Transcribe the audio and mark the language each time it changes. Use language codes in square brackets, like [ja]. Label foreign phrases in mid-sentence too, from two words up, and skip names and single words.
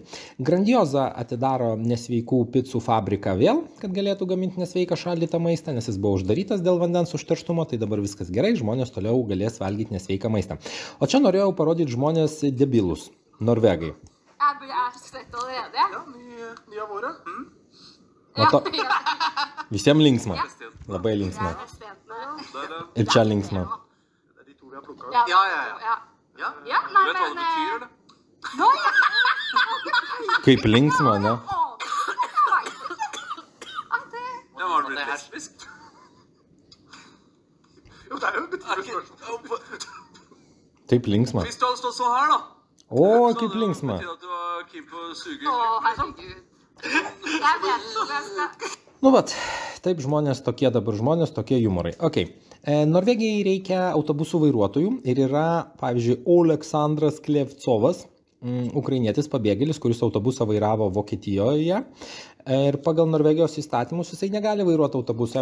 [lt] Grandioza atidaro nesveikų picų fabriką vėl, kad galėtų gaminti nesveiką šaldytą maistą, nes jis buvo uždarytas dėl vandens užterštumo, tai dabar viskas gerai, žmonės toliau galės valgyti nesveiką maistą. O čia norėjau parodyti žmonės debilus, norvegai. Visiems linksma, labai linksma. Ir čia linksma. [no] Ja, nei, Vet du hva det betyr, det? [lt] Kaip linksma, ne? [no] Ja, var det blitt lesbisk? Jo, det er jo et betydelig spørsmål. [lt] Taip linksma. [no] Hvis du hadde stått sånn her, da. [lt] O, [no] så [lt] kaip [no] hadde det [lt] linksma. [no] betydd at du var keen på å suge Å, liksom. herregud. Jeg vet ikke om jeg skal... [lt] Nu vat, taip žmonės tokie dabar žmonės, tokie jumorai. [en] Okay. [lt] Norvegijai reikia autobusų vairuotojų ir yra, pavyzdžiui, Oleksandras Klevcovas, ukrainietis pabėgėlis, kuris autobusą vairavo Vokietijoje. Ir pagal Norvegijos įstatymus jisai negali vairuoti autobusų.